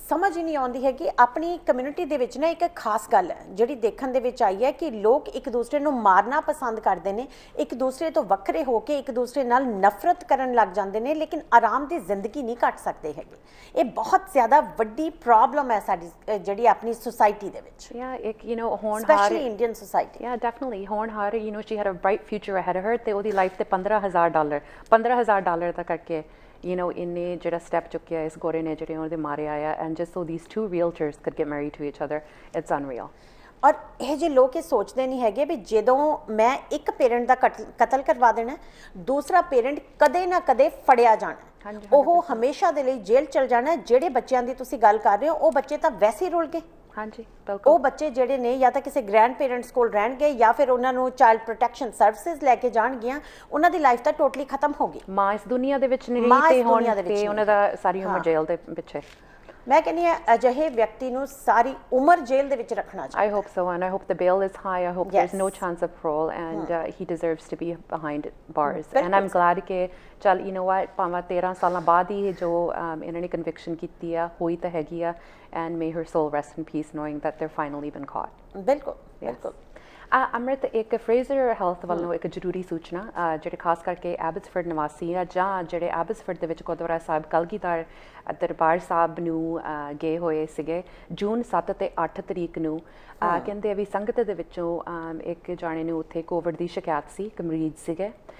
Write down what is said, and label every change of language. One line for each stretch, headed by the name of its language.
Punjabi: ਸਮਝ ਹੀ ਨਹੀਂ ਆਉਂਦੀ ਹੈ ਕਿ ਆਪਣੀ ਕਮਿਊਨਿਟੀ ਦੇ ਵਿੱਚ ਨਾ ਇੱਕ ਖਾਸ ਗੱਲ ਹੈ ਜਿਹੜੀ ਦੇਖਣ ਦੇ ਵਿੱਚ ਆਈ ਹੈ ਕਿ ਲੋਕ ਇੱਕ ਦੂਸਰੇ ਨੂੰ ਮਾਰਨਾ ਪਸੰਦ ਕਰਦੇ ਨੇ, ਇੱਕ ਦੂਸਰੇ ਤੋਂ ਵੱਖਰੇ ਹੋ ਕੇ ਇੱਕ ਦੂਸਰੇ ਨਾਲ ਨਫ਼ਰਤ ਕਰਨ ਲੱਗ ਜਾਂਦੇ ਨੇ, ਲੇਕਿਨ ਆਰਾਮ ਦੀ ਜ਼ਿੰਦਗੀ ਨਹੀਂ ਕੱਟ ਸਕਦੇ ਹੈਗੇ। ਇਹ ਬਹੁਤ ਜ਼ਿਆਦਾ ਵੱਡੀ ਪ੍ਰੋਬਲਮ ਹੈ ਸਾਡੀ ਜਿਹੜੀ ਆਪਣੀ ਸੁਸਾਇਟੀ ਦੇ ਵਿੱਚ। ਇੱਕ ਹੋਣਹਾਰ, ਸਪੈਸ਼ਲੀ ਇੰਡੀਅਨ ਸੁਸਾਇਟੀ। ਡੈਫੀਨਿਟਲੀ ਹੋਣਹਾਰ,
English: she had a bright future ahead of her,
Punjabi: ਤੇ ਉਹਦੀ ਲਾਈਫ ਤੇ $15,000 ਦਾ ਕਰਕੇ ਇੰਨੇ ਜਿਹੜਾ ਸਟੈਪ ਚੁੱਕਿਆ ਇਸ ਗੋਰੇ ਨੇ ਜਿਹੜੇ ਉਹਦੇ ਮਾਰੇ ਆਇਆ,
English: and just so these two realtors could get married to each other, it's unreal.
Punjabi: ਔਰ ਇਹ ਜਿਹੇ ਲੋਕ ਇਹ ਸੋਚਦੇ ਨਹੀਂ ਹੈਗੇ ਵੀ ਜਦੋਂ ਮੈਂ ਇੱਕ ਪੇਰੈਂਟ ਦਾ ਕਤਲ ਕਰਵਾ ਦੇਣਾ, ਦੂਸਰਾ ਪੇਰੈਂਟ ਕਦੇ ਨਾ ਕਦੇ ਫੜਿਆ ਜਾਣਾ, ਉਹ ਹਮੇਸ਼ਾ ਦੇ ਲਈ ਜੇਲ੍ਹ ਚਲ ਜਾਣਾ। ਜਿਹੜੇ ਬੱਚਿਆਂ ਦੀ ਤੁਸੀਂ ਗੱਲ ਕਰ ਰਹੇ ਹੋ, ਉਹ ਬੱਚੇ ਤਾਂ ਵੈਸੇ ਹੀ ਰੁਲ ਗਏ। ਹਾਂਜੀ ਬਿਲਕੁਲ। ਉਹ ਬੱਚੇ ਜਿਹੜੇ ਨੇ ਜਾਂ ਤਾਂ ਕਿਸੇ ਗ੍ਰੈਂਡ ਪੇਰੈਂਟਸ ਕੋਲ ਰਹਿਣਗੇ ਜਾਂ ਫਿਰ ਉਹਨਾਂ ਨੂੰ ਚਾਈਲਡ ਪ੍ਰੋਟੈਕਸ਼ਨ ਸਰਵਿਸਿਜ਼ ਲੈ ਕੇ ਜਾਣਗੀਆਂ, ਉਹਨਾਂ ਦੀ ਲਾਈਫ ਤਾਂ ਟੋਟਲੀ ਖਤਮ ਹੋ ਗਈ। ਮਾਂ ਇਸ ਦੁਨੀਆ ਦੇ ਵਿੱਚ ਨਹੀਂ ਰਹੀ ਤੇ ਹੁਣ ਤੇ ਉਹਨਾਂ ਦਾ ਸਾਰੀ ਉਮਰ ਜੇਲ੍ਹ ਦੇ ਪਿੱਛੇ। ਮੈਂ ਕਹਿੰਦੀ ਹਾਂ ਅਜਿਹੇ ਵਿਅਕਤੀ ਨੂੰ ਸਾਰੀ ਉਮਰ ਜੇਲ੍ਹ ਦੇ ਵਿੱਚ ਰੱਖਣਾ ਚਾਹੀਦਾ।
English: I hope so, and I hope the bail is high. I hope there's no chance of parole, and he deserves to be behind bars. And I'm glad
Punjabi: ਕਿ ਚੱਲ
English: you know what,
Punjabi: ਭਾਵੇਂ 13 ਸਾਲਾਂ ਬਾਅਦ ਹੀ ਜੋ ਇਹਨਾਂ ਨੇ ਕਨਵਿਕਸ਼ਨ ਕੀਤੀ ਆ ਹੋਈ ਤਾਂ ਹੈਗੀ ਆ,
English: and may her soul rest in peace knowing that they're finally been caught.
Punjabi: ਬਿਲਕੁਲ ਬਿਲਕੁਲ। ਅੰਮ੍ਰਿਤ, ਇੱਕ ਫਰੇਜ਼ਰ ਹੈਲਥ ਵੱਲੋਂ ਇੱਕ ਜ਼ਰੂਰੀ ਸੂਚਨਾ, ਜਿਹੜੇ ਖਾਸ ਕਰਕੇ ਐਬਸਫੋਰਡ ਨਿਵਾਸੀ ਆ ਜਾਂ ਜਿਹੜੇ ਐਬਸਫੋਰਡ ਦੇ ਵਿੱਚ ਗੁਰਦੁਆਰਾ ਸਾਹਿਬ ਕਲਗੀਧਰ ਦਰਬਾਰ ਸਾਹਿਬ ਨੂੰ ਗਏ ਹੋਏ ਸੀਗੇ ਜੂਨ 7 ਤੇ 8 ਤਰੀਕ ਨੂੰ, ਕਹਿੰਦੇ ਆ ਵੀ ਸੰਗਤ ਦੇ ਵਿੱਚੋਂ ਇੱਕ ਜਾਣੇ ਨੂੰ ਉੱਥੇ ਕੋਵਿਡ ਦੀ ਸ਼ਿਕਾਇਤ ਸੀ, ਇੱਕ ਮਰੀਜ਼ ਸੀਗੇ।